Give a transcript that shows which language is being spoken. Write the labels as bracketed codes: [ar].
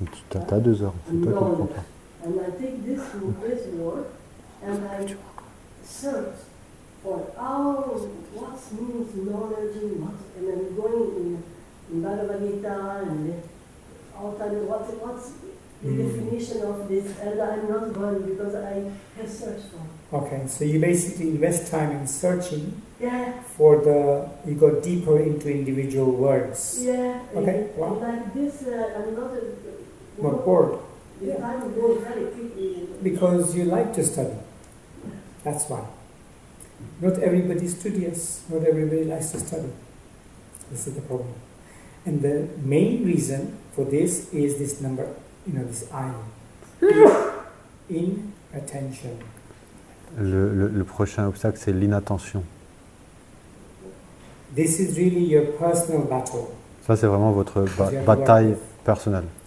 [fr] Tu as 2 heures, c'est toi qui comprends pas. [en] And I take this word and I search for what means knowledge and I'm going in Bhagavad Gita and all time what's the definition of this, and I'm not going because I have searched for. Okay, so you basically invest time in searching for you go deeper into individual words. Yeah. Okay. Wow. Like this, I'm not bored. The time goes very quickly. Because you like to study. That's why. Not everybody is studious. Not everybody likes to study. This is the problem. And the main reason for this is this number, this I. Inattention. [fr] Le prochain obstacle, c'est l'inattention. [en] This is really your personal battle. [fr] Ça, c'est vraiment votre bataille personnelle.